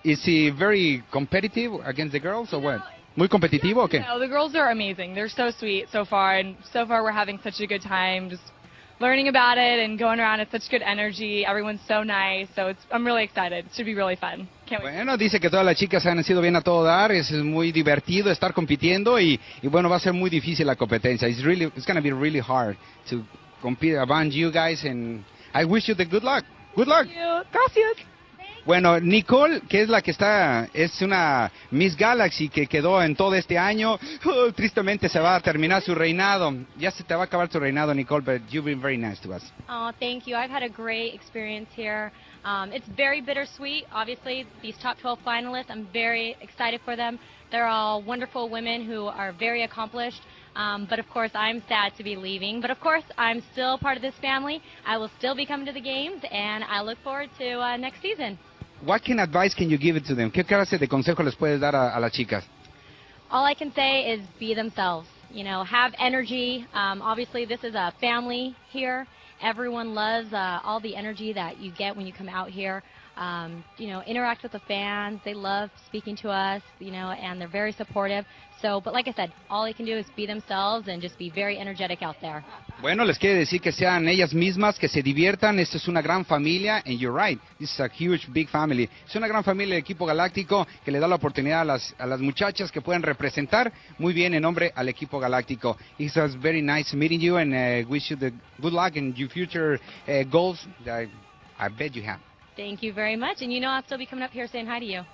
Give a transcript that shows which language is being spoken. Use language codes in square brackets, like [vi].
[en] Is he very competitive against the girls or what? [es] Muy competitivo, okay. [en] No, the girls are amazing. They're so sweet so far, and so far we're having such a good time just learning about it and going around. It's such good energy. Everyone's so nice. So I'm really excited. It should be really fun. Can't wait. [es] Bueno, dice que todas las chicas han sido bien a todo dar. Es muy divertido estar compitiendo y bueno, va a ser muy difícil la competencia. [en] It's going to be really hard to compete among you guys, and I wish you the good luck. Good luck. Thank you. [es] Gracias. Bueno, Nicole, que es la que está, es una Miss Galaxy que quedó en todo este año. Oh, tristemente se va a terminar su reinado. Ya se te va a acabar su reinado, Nicole, [en] but you've been very nice to us. Oh, thank you. I've had a great experience here. It's very bittersweet, obviously. These top 12 finalists, I'm very excited for them. They're all wonderful women who are very accomplished. But of course, I'm sad to be leaving. But of course, I'm still part of this family. I will still be coming to the games, and I look forward to next season. What kind of advice can you give it to them? [es] ¿Qué clase de consejo les puedes dar a las chicas? [en] All I can say is be themselves. You know, have energy. Obviously, this is a family here. Everyone loves all the energy that you get when you come out here. You know, interact with the fans. They love speaking to us, you know, and they're very supportive. So, but like I said, all they can do is be themselves and just be very energetic out there. [es] Bueno, les quiero decir que sean ellas mismas, que se diviertan. Esta es una gran familia, [en] and you're right. This is a huge, big family. Es una gran familia del equipo galáctico que le da la oportunidad a las muchachas que puedan representar muy bien en nombre al equipo galáctico. It was very nice meeting you, and wish you the good luck in your future goals that I bet you have. Thank you very much. And you know I'll still be coming up here saying hi to you.